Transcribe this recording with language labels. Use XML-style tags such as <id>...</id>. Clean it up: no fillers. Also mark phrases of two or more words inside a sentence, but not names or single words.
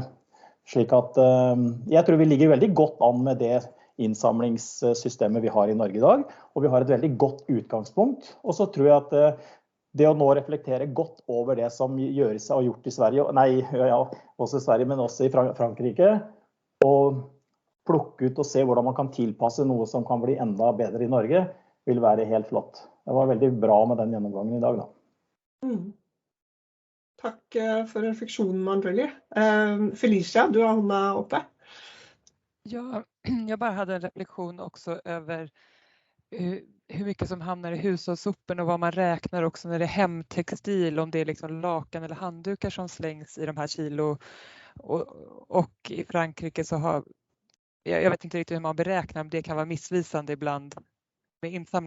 <no>Slik at jeg tror vi ligger veldig godt an med det innsamlingssystemet vi har i Norge i dag, og vi har et veldig godt utgangspunkt, og så tror jeg at det å nå reflektere godt over det som gjøres og gjort i Sverige, også i Sverige, men også i Frankrike, og plukke ut og se hvordan man kan tilpasse noe som kan bli enda bedre i Norge, vil være helt flott. Det var veldig bra med den gjennomgangen i dag da. Takk for refleksjonen, Andrelie. Felicia, du har hånda oppe. Ja,</no> <sv>jag bara hade en reflektion också över hur mycket som hamnar i hushållssoporna och vad man räknar också när det är hemtextil, om det är liksom lakan eller handdukar som slängs i de här kilo. Och i Frankrike så har, jag vet inte riktigt hur man beräknar, men det kan vara missvisande ibland med insamling.</sv>